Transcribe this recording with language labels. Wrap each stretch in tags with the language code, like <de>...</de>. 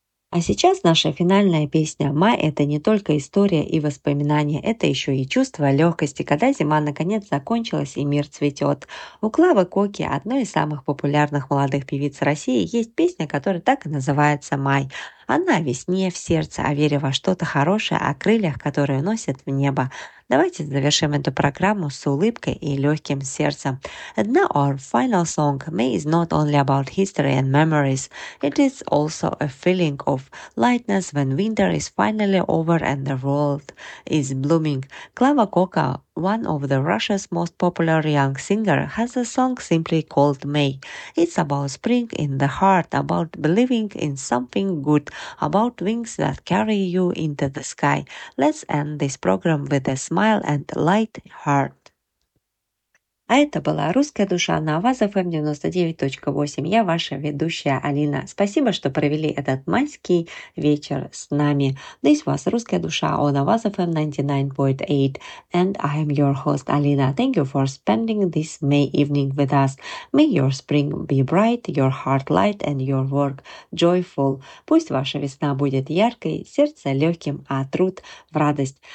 <ru>А сейчас наша финальная песня «Май» — это не только история и воспоминания, это еще и чувство легкости, когда зима наконец закончилась и мир цветет. У Клавы Коки, одной из самых популярных молодых певиц России, есть песня, которая так и называется «Май». Она о весне, в сердце, о вере во что-то хорошее, о крыльях, которые носят в небо. Давайте завершим эту программу с улыбкой и легким сердцем.</ru> <en>And now our final song, May is not only about history and memories. It is also a feeling of lightness when winter is finally over and the world is blooming. Клава Кока, one of the Russia's most popular young singer, has a song simply called May. It's about spring in the heart, about believing in something good, about wings that carry you into the sky. Let's end this program with a smile and light heart.</en> <ru>А это была «Русская душа» на Аваза ФМ 99.8. Я ваша ведущая Алина. Спасибо, что провели этот майский вечер с нами.</ru> <en>This was «Русская душа» on Аваза ФМ 99.8. And I am your host, Alina. Thank you for spending this May evening with us. May your spring be bright, your heart light and your work joyful.</en> <ru>Пусть ваша весна будет яркой, сердце легким, а труд в радость.</ru>